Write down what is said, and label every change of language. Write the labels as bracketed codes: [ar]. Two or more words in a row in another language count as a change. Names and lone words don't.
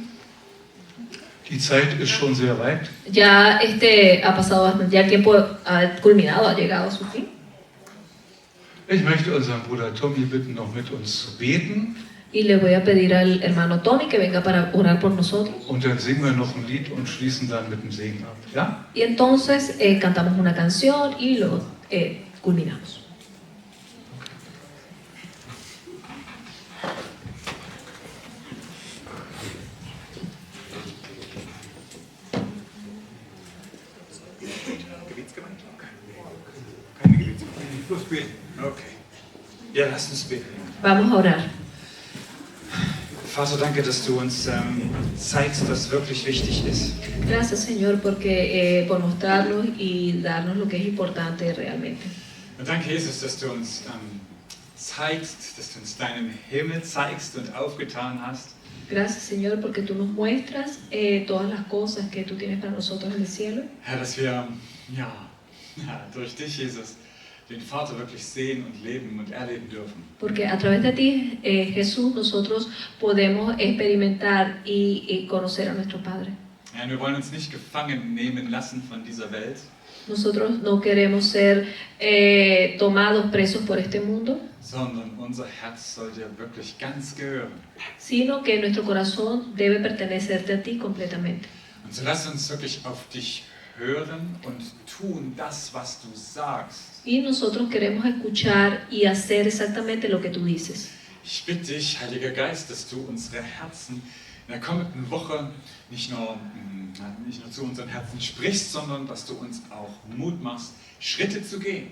[de] Die Zeit ist schon sehr weit. [es] Ya ha pasado bastante, ya el tiempo ha culminado, ha llegado a su fin. [de] Ich möchte unseren Bruder Tommy bitten, noch mit uns zu beten. [es] Y le voy a pedir al hermano Tommy que venga para orar por nosotros. [de] Und dann singen wir noch ein Lied und schließen dann mit dem Segen ab. Ja? [es] Y entonces cantamos una canción y luego culminamos. [de] Keine Gebetsgemeinde. Bloß beten. Okay. Ja, lass uns beten. [es] Vamos a orar. [de] Vater, danke, dass du uns zeigst, was wirklich wichtig ist. [es] Gracias, Señor, porque, por mostrarnos y darnos lo que es importante realmente. [de] Und danke, Jesus, dass du uns zeigst, dass du uns deinen Himmel zeigst und aufgetan hast. [es] Gracias, Señor, porque tú nos muestras todas las cosas que tú tienes para nosotros en el cielo. [de] Herr, dass wir durch dich, Jesus, den Vater wirklich sehen und leben und erleben dürfen. [es] Porque a través de ti, Jesús, nosotros podemos experimentar y conocer a nuestro Padre. [de] Herr, wir wollen uns nicht gefangen nehmen lassen von dieser Welt, [es] Nosotros no queremos ser tomados presos por este mundo, [de] sondern unser Herz soll dir wirklich ganz gehören. [es] sino que nuestro corazón debe pertenecerte a ti completamente. [de] Und so lass uns wirklich auf dich hören und tun das, was du sagst. [es] Y nosotros queremos escuchar y hacer exactamente lo que tú dices. [de] Ich bitte dich, Heiliger Geist, dass du unsere Herzen in der kommenden Woche nicht nur zu unseren Herzen sprichst, sondern dass du uns auch Mut machst, Schritte zu gehen.